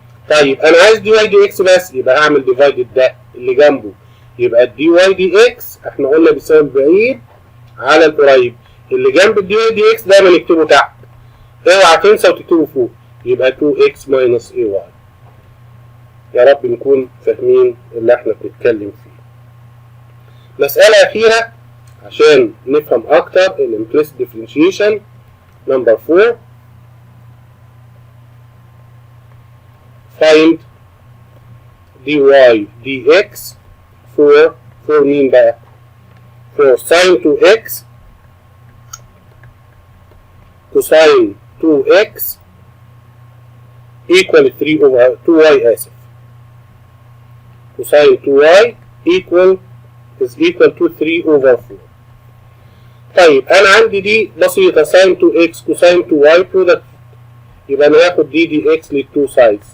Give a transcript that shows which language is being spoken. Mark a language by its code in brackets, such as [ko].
[ar] طيب انا عايز دي واي دي اكس بس، يبقى اعمل ديفايدد ده اللي جنبه، يبقى الدي واي دي اكس احنا قلنا بيساوي البعيد على القريب، اللي جنب الدي واي دي اكس دايما نكتبه تحت، اوعى تنسى وتكتبه فوق، يبقى 2 اكس ماينس اي واي. يا رب نكون فاهمين اللي احنا بنتكلم فيه. مسألة أخيرة عشان نفهم أكتر الإمبليسيت ديفرنشيشن نمبر 4. [en] find dy dx for [ar] مين بقى؟ [en] for sin 2x cosine 2x equal 3 over 2y [ar] آسف. [en] cosine 2y equal is equal to 3 over 4. [ar] طيب انا عندي دي بسيطه sin 2x cosine 2y product، يبقى انا هاخد دي x للتو سايدز.